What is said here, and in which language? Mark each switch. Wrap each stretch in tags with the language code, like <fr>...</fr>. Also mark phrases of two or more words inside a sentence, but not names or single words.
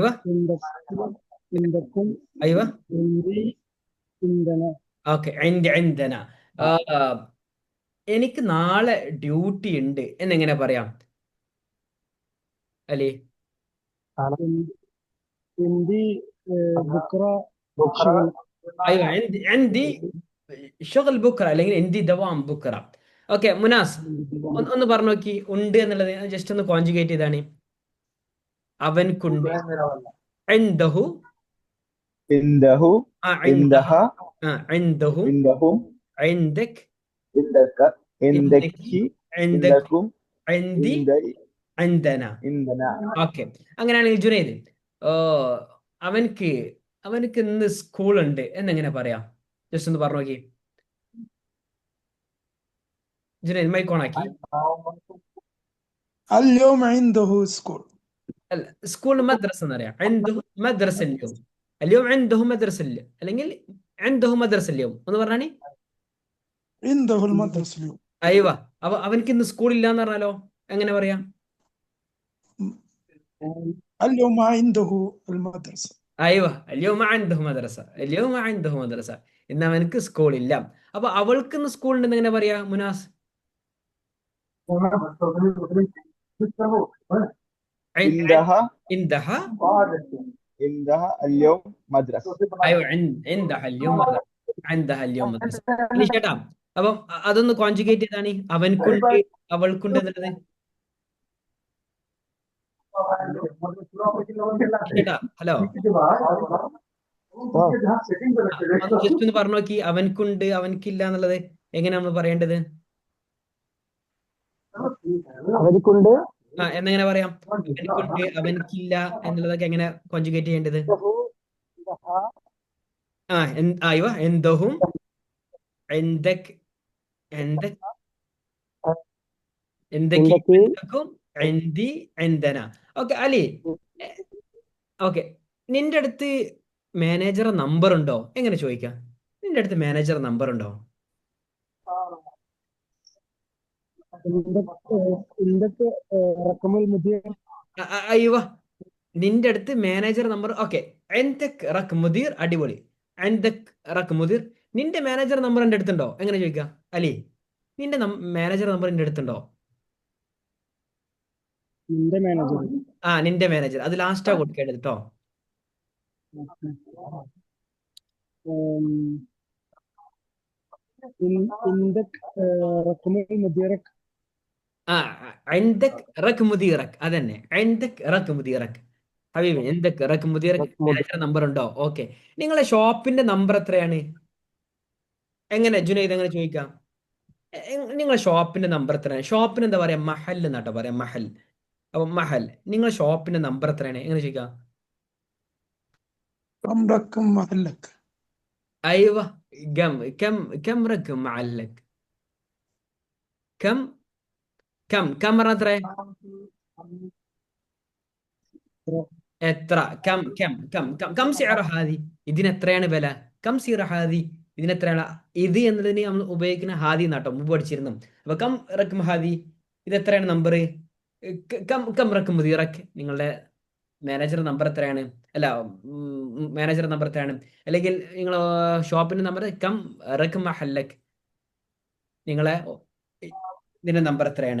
<ml>ഇൻദക്, ഇൻദക്കും, അയവ. ഇൻദി, ഇന്ധന. ഓക്കെ. എനിക്ക് നാളെ ഡ്യൂട്ടി ഉണ്ട് എന്നെങ്ങനെ പറയാം അല്ലേ?</ml> <ar>عندي بكرة شغل. ايوه عندي شغل بكره അല്ലെങ്കിൽ عندي دوام بكره.</ar> <ml>ഓക്കെ മുനാസ് ഒന്ന് പറഞ്ഞു നോക്കി ഉണ്ട് എന്നുള്ളത് ജസ്റ്റ് ഒന്ന് കോൺജുഗേറ്റ് ചെയ്താണ്. അവൻക്കുണ്ട് عنده</ml> <ar>عنده عندها عندها عندهم عندهم عندك عندك عندك عندك عندك عندكم عندي عندي عندنا. عندنا.</ar> <ml>ഓക്കെ അങ്ങനെയാണെങ്കിൽ ജുനൈദ് അവൻക്ക് അവനക്ക് ഇന്ന് സ്കൂൾ ഉണ്ട് എന്നെങ്ങനെ പറയാം? ജസ്റ്റ് ഒന്ന് പറഞ്ഞു നോക്കി. ജുനൈദ് മൈക്ക് ഓൺ ആക്കി.</ml> <ar>اليوم عنده سكول.</ar> <ml>അല്ല സ്കൂൾ മദ്രസ എന്നറിയാം.</ml> <ar>عنده مدرسة اليوم. اليوم عنده مدرسة അല്ലെങ്കിൽ عنده مدرسة اليوم</ar> <ml>ഒന്ന് പറഞ്ഞാണി.</ml> <ar>عنده المدرسة اليوم.</ar> <ml>അയ്യോ അപ്പൊ അവനക്ക് ഇന്ന് സ്കൂൾ ഇല്ല എന്ന് പറഞ്ഞാലോ എങ്ങനെ പറയാം?</ml> <ar>اليوم ما عنده المدرسة. അയ്യോ اليوم ما عنده مدرسة. اليوم ما عنده مدرسة.</ar> <ml>ഇന്ന് അവനക്ക് സ്കൂൾ ഇല്ല. അപ്പൊ അവൾക്ക് ഇന്ന് സ്കൂൾ ഉണ്ടെന്ന് എങ്ങനെ പറയാ മുനാസ്?</ml> <ar>عندها عندها عندها اليوم مدرسة. ايوه عندها اليوم مدرسة. عندها اليوم مدرسة.</ar> <ml>ഇനി ചേട്ടാ അപ്പം അതൊന്ന് കോൺജുഗേറ്റ് ചെയ്താണ്. അവൻക്കുണ്ട് അവൾക്കുണ്ട് എന്നുള്ളത്. ചേട്ടാ ഹലോ ജസ്റ്റ് ഒന്ന് പറഞ്ഞു നോക്കി. അവൻക്കുണ്ട് അവൻക്കില്ല എന്നുള്ളത് എങ്ങനെ നമ്മൾ പറയേണ്ടത്? അവരിക്കുണ്ട് എന്നെങ്ങനെ പറയാം? അവൻക്കുണ്ട് അവൻക്കില്ല എന്നുള്ളതൊക്കെ എങ്ങനെ കോൺജുഗേറ്റ് ചെയ്യേണ്ടത്?</ml> <ar>ايوه عندهم عندك عندك عندك عندكم عندي عندنا.</ar> <ml>ഓക്കെ അലി ഓക്കെ നിന്റെ അടുത്ത് മാനേജർ നമ്പർ ഉണ്ടോ എങ്ങനെ ചോദിക്കാം? നിന്റെ അടുത്ത് മാനേജർ നമ്പർ ഉണ്ടോ?</ml> <ar>عندك رقم المدير.</ar> <ml>അയ്യോ നിന്റെ അടുത്ത് മാനേജർ നമ്പർ.</ml> <ar>ഓക്കെ عندك رقم مدير അടിപൊളി. عندك رقم مدير.</ar> <ml>നിന്റെ മാനേജർ നമ്പർ എൻ്റെ അടുത്തുണ്ടോ എങ്ങനെ ചോദിക്കാം അലി? നിന്റെ മാനേജർ നമ്പർ എൻ്റെ അടുത്തുണ്ടോ? നിന്റെ മാനേജർ. നിന്റെ മാനേജർ അത് ലാസ്റ്റാ കൊടുക്കേണ്ടത് കേട്ടോ.</ml> <ar>عندك رقم مديرك. عندك رقم مديرك അതന്നെ عندك رقم مديرك ഹബീബി عندك رقم مديرك</ar> <ml>മാനേജർ നമ്പർ ഉണ്ടോ? ഓക്കെ നിങ്ങളെ ഷോപ്പിന്റെ നമ്പർ എത്രയാണ്? എങ്ങനെ ജുനൈദ് എങ്ങനെ ചോദിക്കാം? നിങ്ങളെ ഷോപ്പിന്റെ നമ്പർ എത്രയാണ്? ഷോപ്പിന് എന്താ പറയാ? മഹൽ എന്നാട്ടോ പറയാം മഹൽ. അപ്പൊ മഹൽ നിങ്ങളെ ഷോപ്പിന്റെ നമ്പർ എത്രയാണ് എങ്ങനെ ചോദിക്കാം?</ml> <ar>كم رقم محلك؟ ايوه كم رقم محلك؟ كم كم مرة എത്ര? എത്ര كم سعر هذه?</ar> <ml>ഇതിന് എത്രയാണ് വില?</ml> <ar>كم سعر هذه?</ar> <ml>ഇതിന് എത്രയാണ്? ഇത് എന്നതിന് നമ്മൾ ഉപയോഗിക്കുന്ന ഹാദി എന്നാട്ടോ മുമ്പ് പഠിച്ചിരുന്നു. അപ്പൊ</ml> <ar>كم رقم هذي</ar> <ml>ഇത് എത്രയാണ് നമ്പർ?</ml> <ar>كم رقم مديرك</ar> <ml>നിങ്ങളുടെ മാനേജർ നമ്പർ എത്രയാണ്? അല്ല മാനേജർ നമ്പർ എത്രയാണ്? അല്ലെങ്കിൽ നിങ്ങൾ ഷോപ്പിന്റെ നമ്പർ</ml> <ar>كم رقم محلك</ar> <ml>നിങ്ങളെ ഇതിന്റെ നമ്പർ എത്രയാണ്?</ml>